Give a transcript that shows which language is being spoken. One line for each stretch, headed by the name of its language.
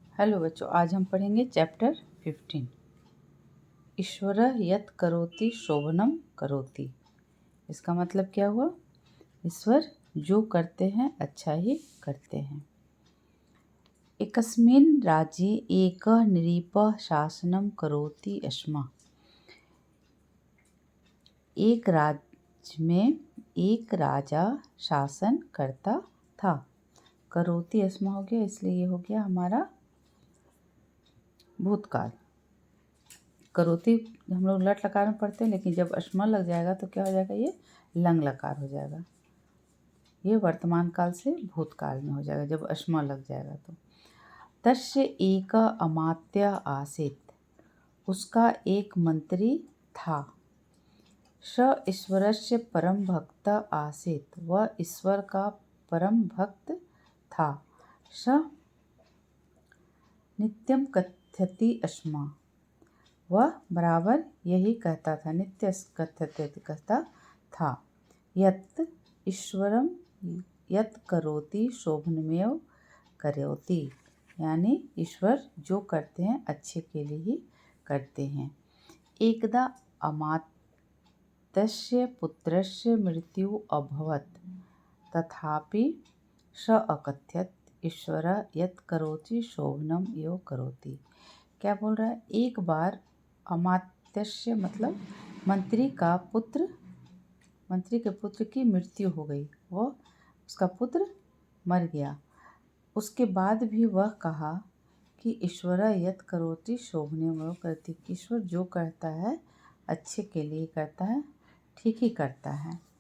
Hindi: Hello बच्चों, आज हम पढ़ेंगे चैप्टर 15।
Sanskrit: ईश्वरः यत् करोति शोभनम करोति।
Hindi: इसका मतलब क्या हुआ? ईश्वर जो करते हैं अच्छा ही करते हैं।
Sanskrit: एकस्मिन् राज्ये एकः नृपः शासनं करोति स्म।
Hindi: एक राज्य में एक राजा शासन करता था। करोति स्म हो गया, इसलिए ये हो गया हमारा भूतकाल। करोति हम लोग लट लकार में पढ़ते हैं, लेकिन जब अस्म लग जाएगा तो क्या हो जाएगा? ये लंग लकार हो जाएगा। ये वर्तमान काल से भूतकाल में हो जाएगा जब अस्म लग जाएगा तो।
Sanskrit: तस्य एक अमात्य आसीत्,
Hindi: उसका एक मंत्री था।
Sanskrit: स ईश्वरस्य परम भक्त आसीत्,
Hindi: वह ईश्वर का परम भक्त था।
Sanskrit: स नित्यं कथयति स्म,
Hindi: वह बराबर यही कहता था, नित्य कहता था।
Sanskrit: यत् ईश्वरम यत् करोति शोभनमेव करोति,
Hindi: यानी ईश्वर जो करते हैं अच्छे के लिए ही करते हैं।
Sanskrit: एकदा अमात्यस्य पुत्रस्य मृत्यु अभवत्, तथापि स अकथयत् ईश्वरः यत् करोति शोभनम एव करोति।
Hindi: क्या बोल रहा है? एक बार अमात्यस्य मतलब मंत्री के पुत्र की मृत्यु हो गई, उसका पुत्र मर गया। उसके बाद भी वह कहा कि
Sanskrit: ईश्वर यत् करोति शोभनमेव करोति,
Hindi: ईश्वर जो करता है अच्छे के लिए करता है, ठीक ही करता है।